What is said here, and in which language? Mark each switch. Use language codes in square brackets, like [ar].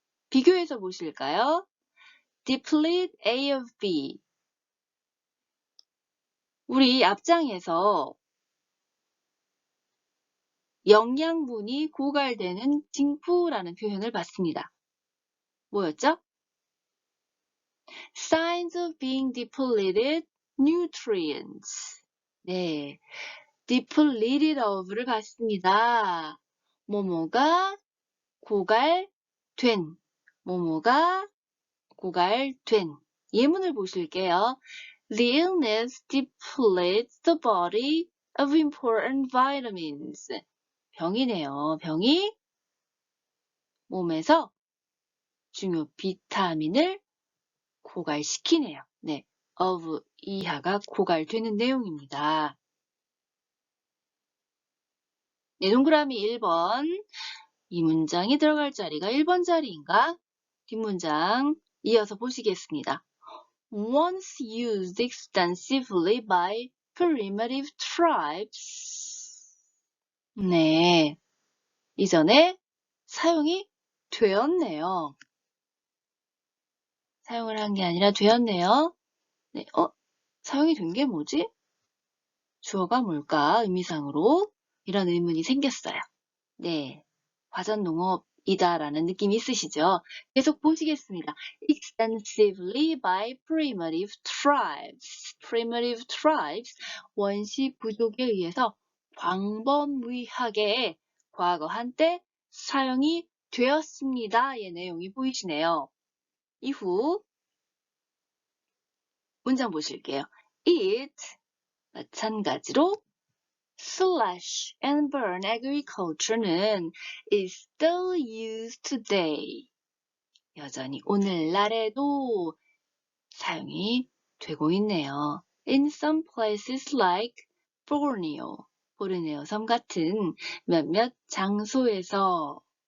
[ko] 비교해서 보실까요? [en] deplete A of B. [ko] 우리 앞장에서 영양분이 고갈되는 징후라는 표현을 봤습니다. 뭐였죠? [en] Signs of being depleted nutrients. [ko] 네, depleted of를 봤습니다. 뭐뭐가 고갈된, 뭐뭐가 고갈된. [en] 예문을 보실게요. The illness depletes the body of important vitamins. [ko] 병이네요. 병이 몸에서 중요 비타민을 고갈시키네요. 네, of 이하가 고갈되는 내용입니다. 네, 동그라미 1번. 이 문장이 들어갈 자리가 1번 자리인가? 뒷문장 이어서 보시겠습니다. [en] Once used extensively by primitive tribes. [ko] 네, 이전에 사용이 되었네요. 사용을 한 게 아니라 되었네요. 네, 사용이 된 게 뭐지? 주어가 뭘까? 의미상으로 이런 의문이 생겼어요. 네, 화전농업이다라는 느낌이 있으시죠? 계속 보시겠습니다. [en] Extensively by primitive tribes. Primitive tribes, [ko] 원시 부족에 의해서 광범위하게 과거 한때 사용이 되었습니다의 내용이 보이시네요. 이후 문장 보실게요. [en] It, [ko] 마찬가지로 [en] slash and burn agriculture는 is still used today. [ko] 여전히 오늘날에도 사용이 되고 있네요. [en] In some places like Borneo, [ko] 보르네오 섬 같은 몇몇 장소에서.